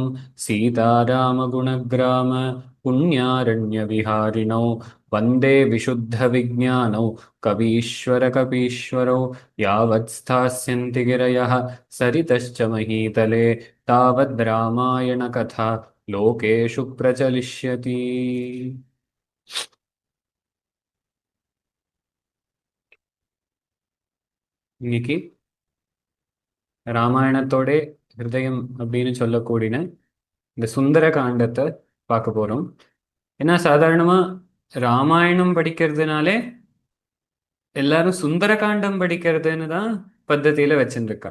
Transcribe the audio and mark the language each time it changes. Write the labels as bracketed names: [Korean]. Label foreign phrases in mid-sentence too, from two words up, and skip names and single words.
[Sanskrit] सीतारामगुणग्राम पुण्यारण्यविहारिणौ वन्दे विशुद्धविज्ञानौ कवीश्वरकपीश्वरौ। यावत् स्थास्यन्ति गिरयः सरितश्च महीतले तावद् रामायणकथा लोकेषु प्रचलिष्यति। [Tamil] இன்னைக்கு ராமாயணத்தோட ஹிருதயம் அப்படின்னு சொல்லக்கூடிய இந்த சுந்தர காண்டத்தை பார்க்க போறோம். ஏன்னா சாதாரணமா ராமாயணம் படிக்கிறதுனாலே எல்லாரும் சுந்தர காண்டம் படிக்கிறதுன்னு தான் பద్ధதியில வச்சுருக்கா.